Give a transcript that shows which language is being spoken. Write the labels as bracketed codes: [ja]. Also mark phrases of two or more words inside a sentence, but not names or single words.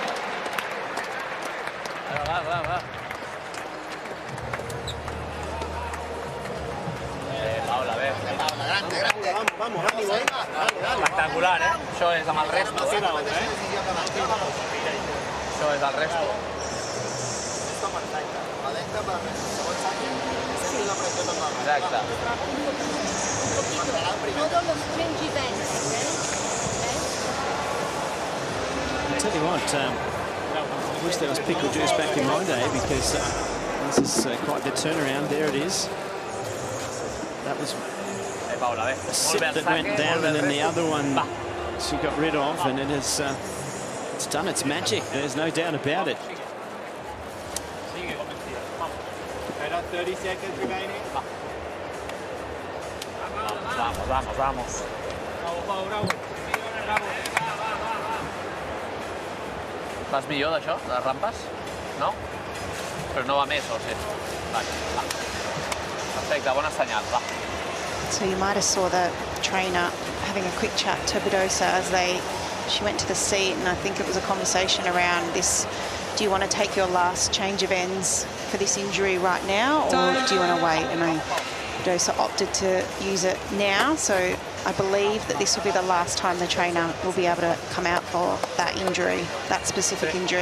[es] Paula, a ver. Espectacular, ¿eh? [ca] Això és amb el resto. Això és el resto. Exacte. [en] I'll tell you what, I wish there was pickle juice back in my day, because this is quite the turnaround. There it is. That was a sip that went down, and then the other one she got rid of, and it has it's done its magic. There's no doubt about it. 30 seconds remaining. [es] Vamos, vamos, vamos. [ca] Vas millor d'això, de les rampes? No? Però no va més, o sí? Vale, va. Perfecte, bona senyal, va. [en] So you might have saw the trainer having a quick chat to Badosa as she went to the seat, and I think it was a conversation around this. Do you want to take your last change of ends for this injury right now, or do you want to wait? And Badosa opted to use it now, so I believe that this will be the last time the trainer will be able to come out for that injury, that specific injury.